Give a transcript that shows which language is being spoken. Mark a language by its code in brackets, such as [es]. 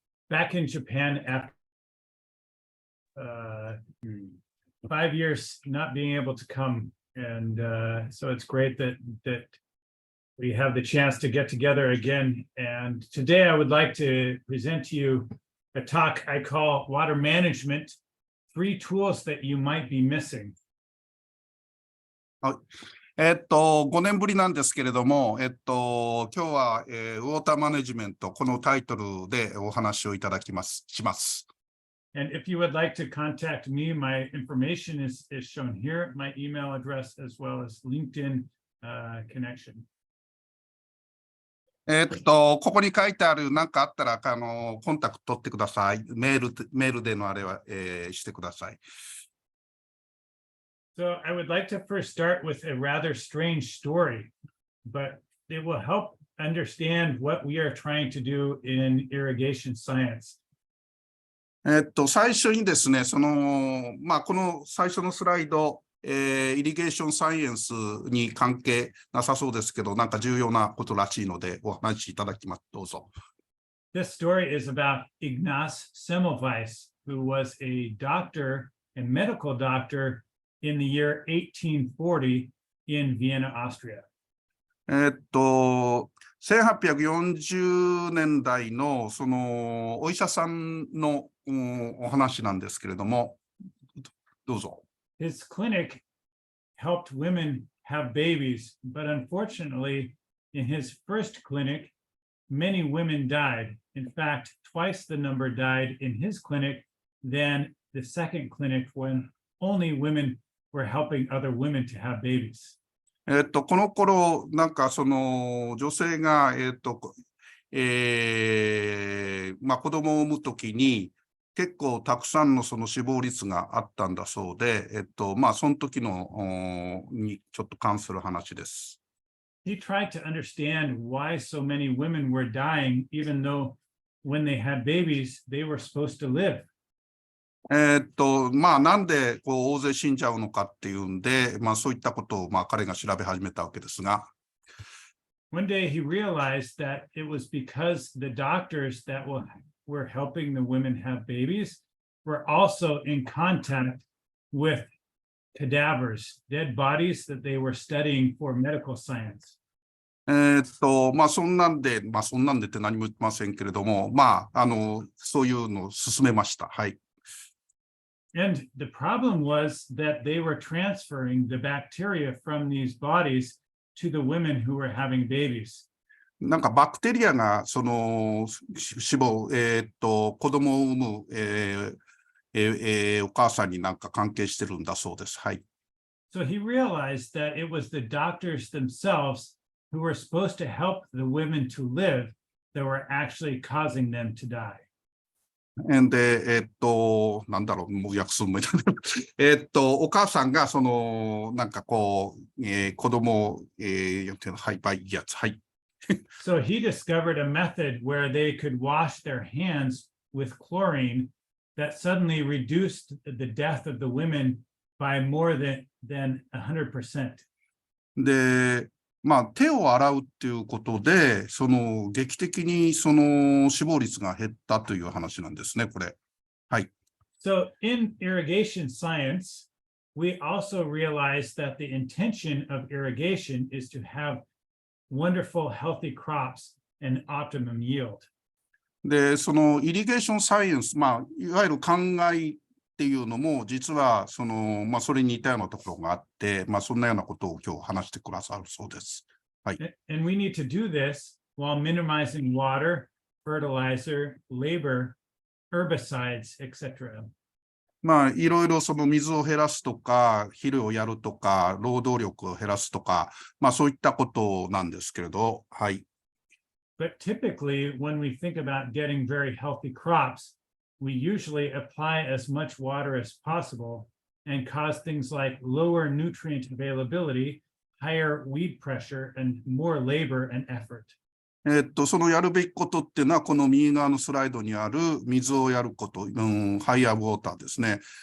[en] Back in Japan after 5 years not being able to come, and so it's great that we have the chance to get together again. And today I would like to present to you a talk I call Water Management, 3 Tools that you might be missing. [ja] 5年ぶりなんですけれども、今日は、ウォーターマネジメント、このタイトルでお話をいただきます。 [en] And if you would like to contact me, my information is shown here, my email address as well as LinkedIn connection. [ja] ここに書いてある何かあったら、コンタクト取ってください。メールでのあれは、してください。 [en] So I would like to first start with a rather strange story, but it will help understand what we are trying to do in irrigation science. [ja] 最初にですね、この最初のスライド、イリゲーションサイエンスに関係なさそうですけど、なんか重要なことらしいのでお話しいただきます。どうぞ。 [en] This story is about Ignaz Semmelweis, who was a doctor, a medical doctor in the year 1840 in Vienna, Austria. [ja] 1840年代のそのお医者さんのお話なんですけれども、どうぞ。 [en] His clinic helped women have babies, but unfortunately, in his first clinic, many women died. In fact, twice the number died in his clinic than the second clinic when only women were helping other women to have babies. [ja] この頃、なんかその女性が、子供を産むときに結構たくさんのその死亡率があったんだそうで、その時のにちょっと関する話です。 [en] He tried to understand why so many women were dying, even though when they had babies, they were supposed to live. [ja] なんでこう大勢死んじゃうのかっていうんで、そういったことを彼が調べ始めたわけですが。 [en] One day he realized that it was because the doctors that were helping the women have babies were also in contact with cadavers, dead bodies that they were studying for medical science. [ja] そんなんでって何も言ってませんけれども、そういうのを進めました。はい。 [en] And the problem was that they were transferring the bacteria from these bodies to the women who were having babies. [ja] なんかバクテリアが、その、子供を産む、お母さんになんか関係してるんだそうです。はい。 [en] So he realized that it was the doctors themselves who were supposed to help the women to live that were actually causing them to die. [ja] で、なんだろう、もう訳すんもいお母さんが、その、なんかこう、子供を、はい、いいやつ、はい。 [en] So he discovered a method where they could wash their hands with chlorine that suddenly reduced the death of the women by more than 100%. [ja] で、手を洗うっていうことで、その劇的にその死亡率が減ったという話なんですね、これ。はい。 [en] So in irrigation science, we also realize that the intention of irrigation is to have wonderful, healthy crops and optimum yield. [ja] で、そのイリゲーションサイエンス、いわゆる灌漑っていうのも、実はその、それに似たようなところがあって、そんなようなことを今日話してくださるそうです。はい。 [en] And we need to do this while minimizing water, fertilizer, labor, herbicides, etc. [ja] いろいろその水を減らすとか、肥料をやるとか、労働力を減らすとか、そういったことなんですけれど、はい。 [en] But typically, when we think about getting very healthy crops, we usually apply as much water as possible and cause things like lower nutrient availability, higher weed pressure, and more labor and effort. [ja] そのやるべきことっていうのは、この右側のスライドにある水をやること、ハイヤーウォーターですね。